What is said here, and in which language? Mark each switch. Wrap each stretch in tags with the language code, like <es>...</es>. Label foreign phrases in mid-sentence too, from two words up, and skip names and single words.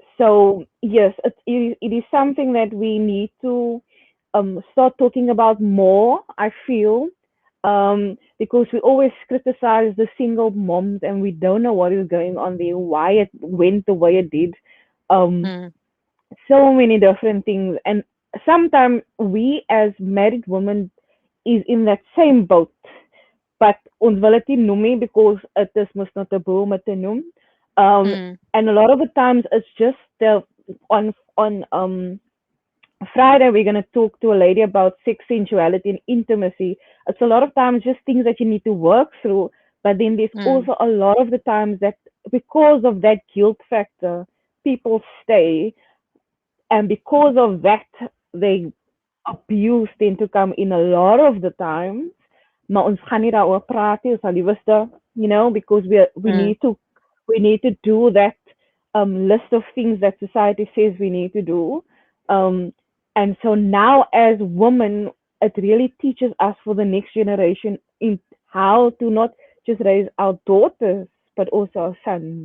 <en>so yes, it is something that we need to start talking about more, I feel, because we always criticize the single moms and we don't know what is going on there, why it went the way it did. Um, mm, so many different things, and sometimes we as married women is in that same boat, but</en> <af>ons wil dit nie noem nie</af> <en>because it</en> <af>is mos nou taboe om dit te noem. mm,</af> <en>And a lot of the times it's just the on Friday we're gonna talk to a lady about sex, sensuality, and intimacy. It's a lot of times just things that you need to work through, but then there's mm. also a lot of the times that because of that guilt factor, people stay, and because of that, they abuse tend to come in a lot of the times.</en> <af>Maar ons gaan nie daaroor praat nie, ons sal liewerste,</af> <en>because Mm. we need to do that list of things that society says we need to do. Um, and so now as women, it really teaches us for the next generation in how to not just raise our daughters, but also our sons.</en>